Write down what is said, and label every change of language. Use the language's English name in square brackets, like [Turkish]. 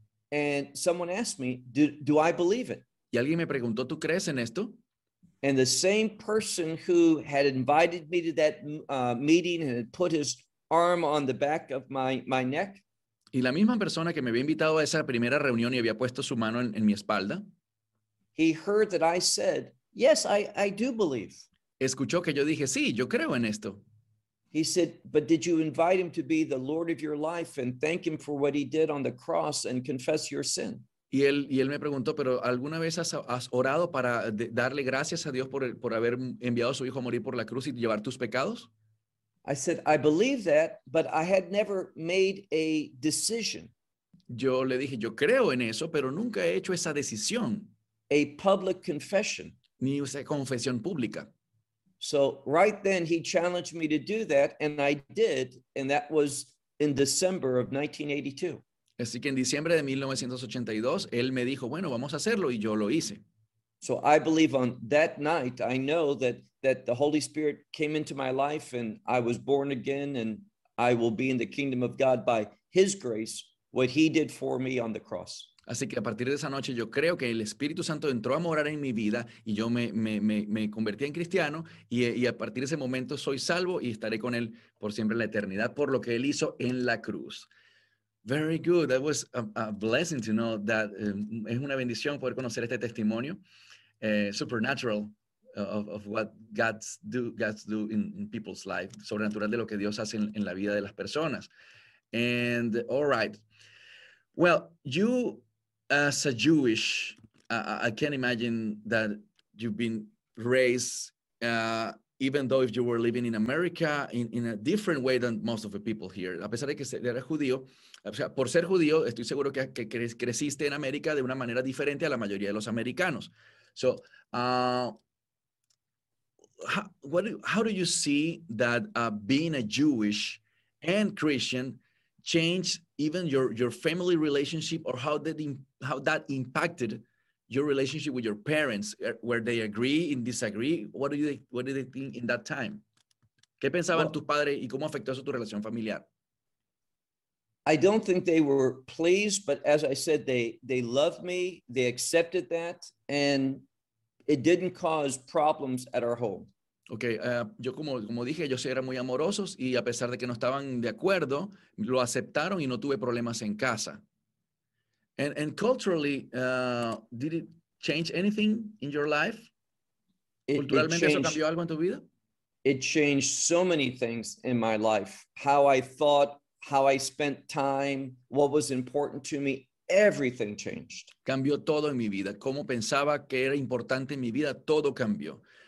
[English] And someone asked me, do I believe it? [Spanish] Y alguien me preguntó, ¿tú crees en esto? [English] And the same person who had invited me to that meeting and had put his arm on the back of my neck. [Spanish] Y la misma persona que me había invitado a esa primera reunión y había puesto su mano en mi espalda. [English] He heard that I said, yes, I do believe. [Spanish] Escuchó que yo dije, sí, yo creo en esto. [English] He said, but did you invite him to be the Lord of your life and thank him for what he did on the cross and confess your sin? [Spanish] Y él me preguntó, pero ¿alguna vez has orado para darle gracias a Dios por haber enviado a su hijo a morir por la cruz y llevar tus pecados? [English] I said, I believe that, but I had never made a decision. [Spanish] Yo le dije, yo creo en eso, pero nunca he hecho esa decisión. [English] A public confession. [Spanish] Ni esa confesión pública. [English] So right then he challenged me to do that, and I did, and that was in December of 1982. [Spanish] Así que en diciembre de 1982, él me dijo, bueno, vamos a hacerlo, y yo lo hice. [English] So I believe on that night, I know that the Holy Spirit came into my life, and I was born again, and I will be in the kingdom of God by his grace, what he did for me on the cross. [Spanish] Así que a partir de esa noche yo creo que el Espíritu Santo entró a morar en mi vida y yo me convertí en cristiano y a partir de ese momento soy salvo y estaré con él por siempre en la eternidad por lo que él hizo en la cruz. [English] Very good. That was a blessing to know that. [Spanish] Es una bendición poder conocer este testimonio [English] supernatural of what God's do in people's life. [Spanish] Sobrenatural de lo que Dios hace en la vida de las personas. [English] And all right. Well, you... As a Jewish, I can't imagine that you've been raised, even though if you were living in America, in a different way than most of the people here. [Spanish] A pesar de que eras judío, o sea, por ser judío, estoy seguro que creciste en América de una manera diferente a la mayoría de los americanos. [English] So, how do you see that being a Jewish and Christian changed even your family relationship, or how that impacted your relationship with your parents? Where they agree, in disagree? What do they think in that time? [Spanish] ¿Qué pensaban tus padres y cómo afectó eso tu relación familiar? [English] I don't think they were pleased, but as I said, they loved me, they accepted that, and it didn't cause problems at our home. [Spanish] Okay, yo como dije, ellos eran muy amorosos y a pesar de que no estaban de acuerdo, lo aceptaron y no tuve problemas en casa. [English] And culturally, did it change anything in your life? [Spanish] Culturalmente, eso cambió algo en tu vida? [English] It changed so many things in my life. How I thought, how I spent time, what was important to me, everything changed. [Spanish] Cambió todo en mi vida. Cómo pensaba que era importante en mi vida, todo cambió.